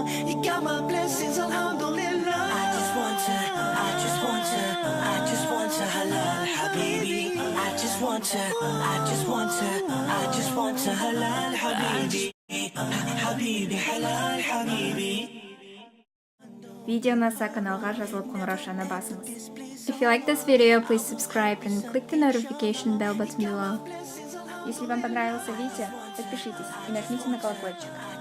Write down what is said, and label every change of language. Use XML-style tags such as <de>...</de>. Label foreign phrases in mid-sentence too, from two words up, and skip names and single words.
<en>You got my blessings, alhamdulillah. I just want her</en> <ar>حلال حبيبي.</ar> <en>I just want her</en> <ar>حلال حبيبي. حبيبي حلال حبيبي.</ar> <kk>Видео ұнаса каналға жазылып қоңыраушаны басыңыз.</kk> <en>If you like this video, please subscribe and click the notification bell button below.</en> <ru>Если вам понравился видео, подпишитесь и нажмите на колокольчик.</ru>